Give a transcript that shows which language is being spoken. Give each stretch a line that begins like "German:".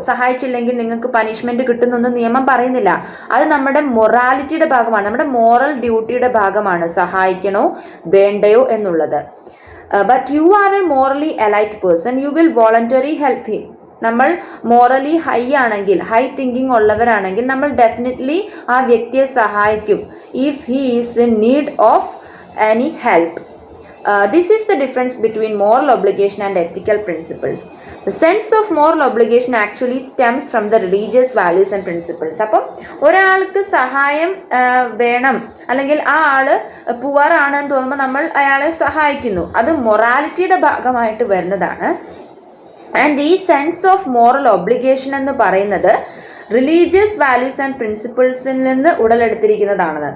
Malayalam: സഹായിച്ചില്ലെങ്കിൽ നിങ്ങൾക്ക് പനിഷ്മെന്റ് കിട്ടുന്നൊന്നും നിയമം പറയുന്നില്ല. അത് നമ്മുടെ മൊറാലിറ്റിയുടെ ഭാഗമാണ്, നമ്മുടെ മോറൽ ഡ്യൂട്ടിയുടെ ഭാഗമാണ്, സഹായിക്കണോ വേണ്ടയോ എന്നുള്ളത്.
English: But you are a morally elite person, you will voluntary help him.
Malayalam: നമ്മൾ മോറലി ഹൈ ആണെങ്കിൽ, ഹൈ തിങ്കിങ് ഉള്ളവരാണെങ്കിൽ നമ്മൾ ഡെഫിനറ്റ്ലി ആ വ്യക്തിയെ സഹായിക്കും
English: If he is in need of any help. This is the difference between moral obligation and ethical principles. The sense of moral obligation actually stems from the religious values and principles.
Malayalam: അപ്പം ഒരാൾക്ക് സഹായം വേണം, അല്ലെങ്കിൽ ആ ആള് poor ആണെന്ന് തോന്നുമ്പോൾ നമ്മൾ അയാളെ സഹായിക്കുന്നു, അത് മൊറാലിറ്റിയുടെ ഭാഗമായിട്ട് വരുന്നതാണ്. ആൻഡ് ഈ സെൻസ് ഓഫ് മോറൽ ഒബ്ലിഗേഷൻ എന്ന് പറയുന്നത് റിലീജിയസ് വാല്യൂസ് ആൻഡ് പ്രിൻസിപ്പിൾസിൽ നിന്ന് ഉടലെടുത്തിരിക്കുന്നതാണെന്ന്.